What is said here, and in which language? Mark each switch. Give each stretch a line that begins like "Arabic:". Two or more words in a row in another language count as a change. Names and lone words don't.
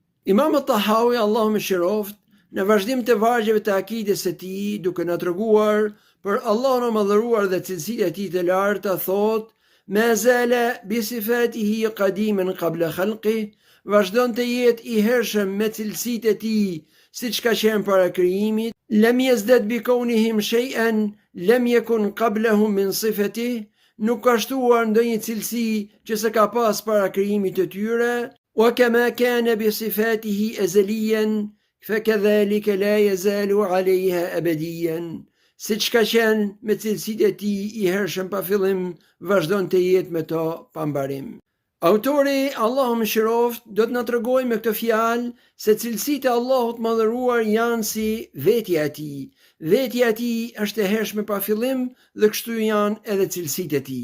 Albanian: Imam Tahawi, Allahu më shiroft, në vazhdim të vargjeve të akides së tij, duke na treguar për Allahun e madhëruar dhe cilësitë e tij të larta, thot:
Arabic: "ما زال بصفاته قديما قبل خلقه",
Albanian: vazhdon të jetë i hershëm me cilësitë e tij, siç ka qenë para krijimit.
Arabic: "لم يزدد بكونهم شيئا لم يكن قبلهم من صفته",
Albanian: nuk ka shtuar ndonjë cilësi që s'e ka pas para krijimit të tyre.
Arabic: "وكما كان بصفاته أزليا فكذلك لا يزال عليها أبديا",
Albanian: siç ka qenë me cilësitë e tij i hershëm pa fillim, vazhdon të jetë me to pa mbarim. Autori, Allahu mëshiroft, do të na tregojë me këtë fjalë se cilësitë e Allahut madhëruar janë si vetja e tij. Vetja e tij është e hershme pa fillim dhe kështu janë edhe cilësitë e tij.